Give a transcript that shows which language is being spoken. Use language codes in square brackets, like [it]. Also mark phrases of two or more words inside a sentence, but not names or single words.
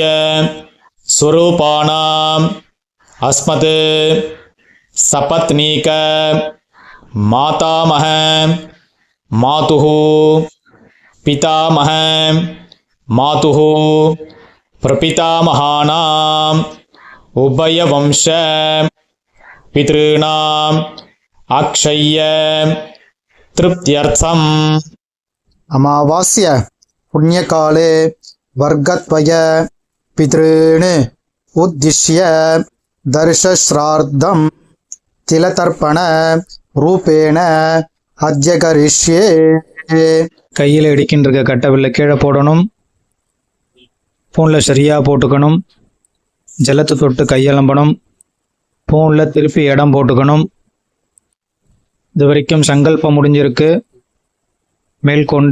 [sa] स्वरूपाणाम् अस्मत् सपत्नीक मातामह मातुः पितामह मातुः प्रपितामहानाम् उभयवंश पितृणाम् अक्षय्य तृप्त्यर्थम्. अमावास्य पुण्यकाले वर्गत्वय पितॄन् उद्दिश्य दर्शश्राद्धं तिलतर्पण रूपेण अद्य करिष्ये. [ta] கையில் இடிக்கின்ற கட்டவில்லை கீழே போடணும். பூனில் சரியாக போட்டுக்கணும். ஜலத்தை தொட்டு கையெலம்பணும். பூனில் திருப்பி இடம் போட்டுக்கணும். இது வரைக்கும் சங்கல்பம் முடிஞ்சிருக்கு. மேற்கொண்டு